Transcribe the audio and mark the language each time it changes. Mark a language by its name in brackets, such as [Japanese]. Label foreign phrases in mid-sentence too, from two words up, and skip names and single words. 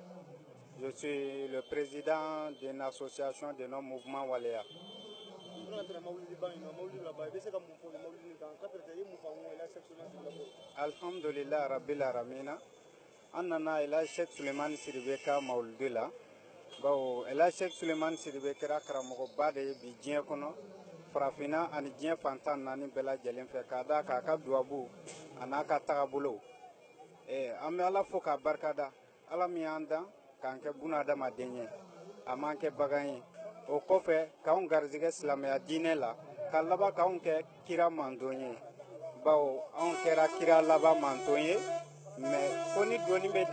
[French] Je suis le président d'une association de nos mouvements Waleya. [Arabic] الحمد لله رب العالمين. [Bambara] An nana El Hadj Cheikh Souleymane Sidibé ka mawludi la. Bawo El Hadj Cheikh Souleymane Sidibé kɛra karamɔgɔba de ye bi diɲɛ kɔnɔ. Farafina ani diɲɛ fantan naani bɛɛ lajɛlen fɛ k'a da k'a ka duwabu a n'a ka tagabolo an bɛ Ala fo k'a barikada Ala min y'an dan k'an kɛ buna adamaden ye a m'an kɛ bagan ye o kɔfɛ k'anw garizɛgɛ silamɛya diinɛ la ka laban k'anw kɛ kira manton ye bawo anw kɛra kira laban manton ye mais ko ni donni bɛ